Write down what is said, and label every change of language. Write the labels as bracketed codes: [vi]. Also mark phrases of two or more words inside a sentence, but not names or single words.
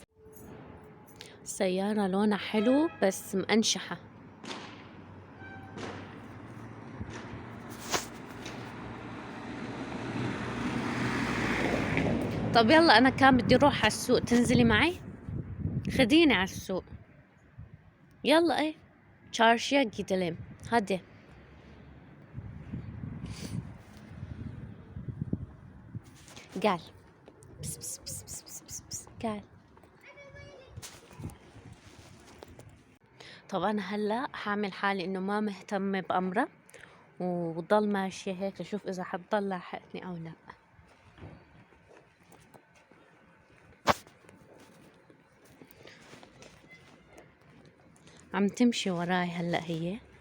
[ar] السيارة لونها حلو بس مأنشحة. طب يلا انا كان بدي اروح على السوق، تنزلي معي؟ خديني على السوق. يلا ايه. [tr] Çarşıya gidelim. Hadi. Gel. Pis pis pis pis pis pis pis. Gel. [ar] طب انا هلا حاعمل حالي انه ما مهتمة بأمرها وضل ماشية هيك لشوف اذا حتضل لاحقتني او لا. عم تمشي وراي هلا هي.